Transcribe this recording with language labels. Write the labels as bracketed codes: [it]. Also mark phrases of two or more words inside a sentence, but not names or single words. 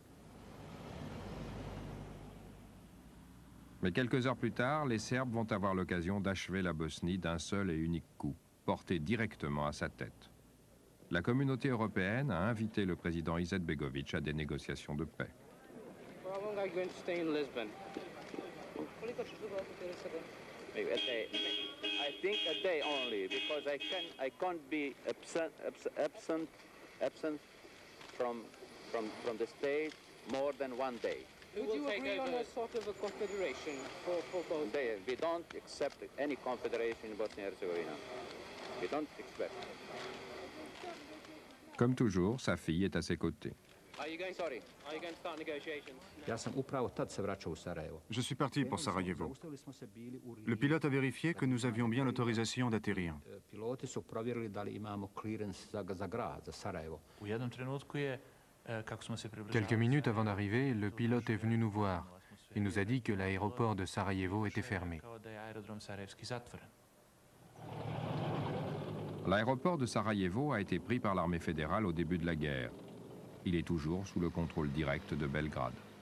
[fr] Mais quelques heures plus tard, les Serbes vont avoir l'occasion d'achever la Bosnie d'un seul et unique coup, porté directement à sa tête. La communauté européenne a invité le président Izetbegovic à des négociations de paix. [en] I think a day only, because I can't be absent from the state more than one day. Would you agree on a sort of a confederation for both? We don't accept any confederation in Bosnia-Herzegovina. We don't expect. [fr] Comme toujours, sa fille est à ses côtés. [en] Are you going to start negotiations? [bs] Ja sam upravo tad se vraćao u Sarajevo. [fr] Je suis parti pour Sarajevo. Le pilote a vérifié que nous avions bien l'autorisation d'atterrir. [bs] Piloti su provjerili da li imamo clearance za grad, za Sarajevo. U jednom trenutku je, kako smo se približavali... [fr] Quelques minutes avant d'arriver, le pilote est venu nous voir. Il nous a dit que l'aéroport de Sarajevo était fermé. L'aéroport de Sarajevo a été pris par l'armée fédérale au début de la guerre. Il est toujours sous le contrôle direct de Belgrade.